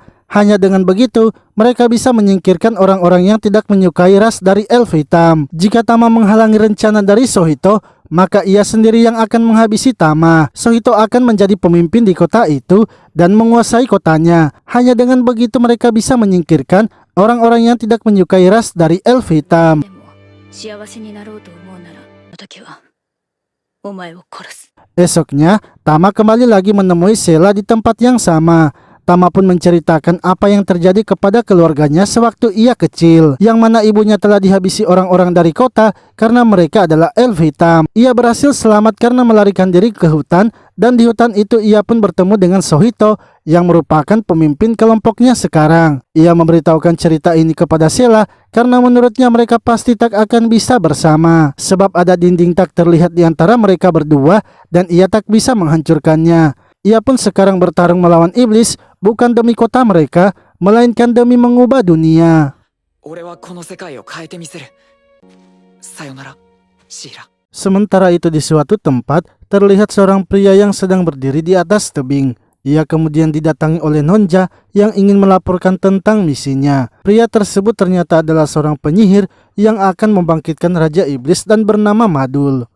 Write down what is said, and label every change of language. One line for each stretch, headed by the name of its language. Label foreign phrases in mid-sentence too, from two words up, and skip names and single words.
Indonesian: Hanya dengan begitu, mereka bisa menyingkirkan orang-orang yang tidak menyukai ras dari elf hitam. Jika Tama menghalangi rencana dari Sohito, maka ia sendiri yang akan menghabisi Tama. Sohito akan menjadi pemimpin di kota itu dan menguasai kotanya. Hanya dengan begitu mereka bisa menyingkirkan orang-orang yang tidak menyukai ras dari elf hitam.
Japanese: 幸せになろうと思うなら、あの時はお前を殺す。
Indonesian: Esoknya, Tama kembali lagi menemui Sela di tempat yang sama. Tama pun menceritakan apa yang terjadi kepada keluarganya sewaktu ia kecil, yang mana ibunya telah dihabisi orang-orang dari kota karena mereka adalah elf hitam. Ia berhasil selamat karena melarikan diri ke hutan, dan di hutan itu ia pun bertemu dengan Sohito yang merupakan pemimpin kelompoknya sekarang. Ia memberitahukan cerita ini kepada Sela karena menurutnya mereka pasti tak akan bisa bersama, sebab ada dinding tak terlihat di antara mereka berdua dan ia tak bisa menghancurkannya. Ia pun sekarang bertarung melawan iblis, bukan demi kota mereka, melainkan demi mengubah dunia.
Japanese: 俺はこの世界を変えてみせる。さよなら、シーラ。
Indonesian: Sementara itu di suatu tempat, terlihat seorang pria yang sedang berdiri di atas tebing. Ia kemudian didatangi oleh Nonja yang ingin melaporkan tentang misinya. Pria tersebut ternyata adalah seorang penyihir yang akan membangkitkan Raja Iblis dan bernama Madul.